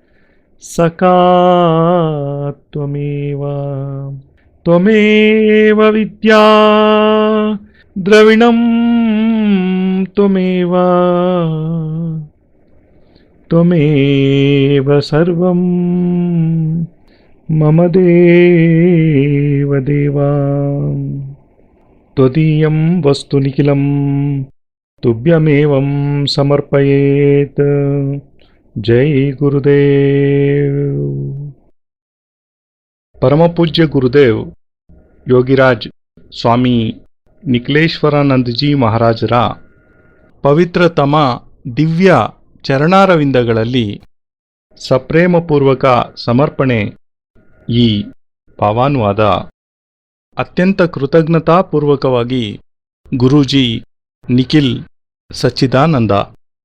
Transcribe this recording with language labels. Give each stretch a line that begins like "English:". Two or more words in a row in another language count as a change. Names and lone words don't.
Sanskrit: सका त्वमेव त्वमेव विद्या द्रविणं त्वमेव त्वमेव सर्वं मम देव देव त्वदीयं वस्तु निखिलं तुभ्यमेवं समर्पयेत्.
Hindi: जय गुरुदेव.
Kannada: Parampoojya Gurudev Yogiraj Swami Nikhileshwarananda ಮಹಾರಾಜರ ಪವಿತ್ರತಮ ದಿವ್ಯ ಚರಣಾರವಿಂದಗಳಲ್ಲಿ ಸಪ್ರೇಮಪೂರ್ವಕ ಸಮರ್ಪಣೆ ಈ ಪಾವಾನುವಾದ ಅತ್ಯಂತ ಕೃತಜ್ಞತಾಪೂರ್ವಕವಾಗಿ ಗುರೂಜಿ ನಿಖಿಲ್ ಸಚ್ಚಿದಾನಂದ